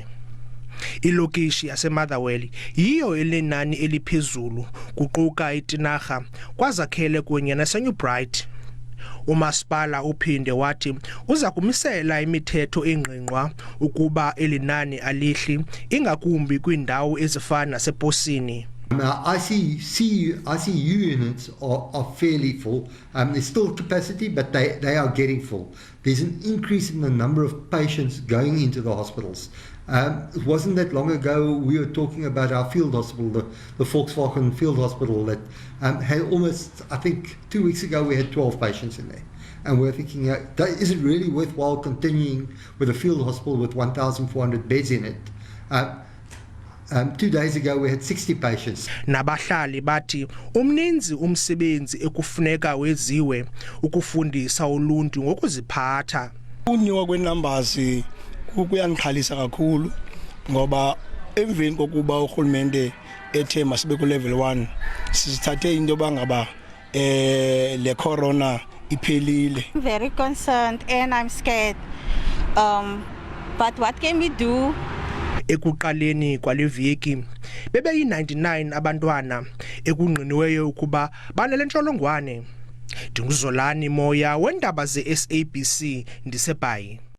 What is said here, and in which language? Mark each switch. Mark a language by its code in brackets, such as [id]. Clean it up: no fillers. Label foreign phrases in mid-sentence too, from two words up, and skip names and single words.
[xh] Ilokishi yaseMotherwell yiyo elinani eliphezulu kuquka iTinarha, KwaZakhele kunye naseNew Bright. Umasipala uphinde wathi uza kumisela imithetho engqingqwa ukuba elinani alihli ingakumbi kwiindawo ezifana nasePosini. [en] ICU units are fairly full. There's still capacity, but they are getting full. There's an increase in the number of patients going into the hospitals. It wasn't that long ago we were talking about our field hospital, the Volkswagen Field Hospital, that had almost, I think 2 weeks ago we had 12 patients in there. And we're thinking, is it really worthwhile continuing with a field hospital with 1,400 beds in it? 2 days ago we had 60 patients. [xh] Nabahlali bathi umninzi umsebenzi ekufuneka weziwe ukufundisa uluntu ngokuziphatha. Unyuka kwenumbers kuyanixhalisa kakhulu ngoba emveni kokuba urhulumente ethe masibe ku level 1 sisithathe into bangaba le corona iphelile. [en] I'm very concerned and I'm scared. But what can we do? [xh] Ekuqaleni kwaleviki bebeyi-99 abantwana ekungqiniweyo ukuba banale ntsholongwane. Ndinguzolani Moya weendaba ze-SABC ndiseBhayi.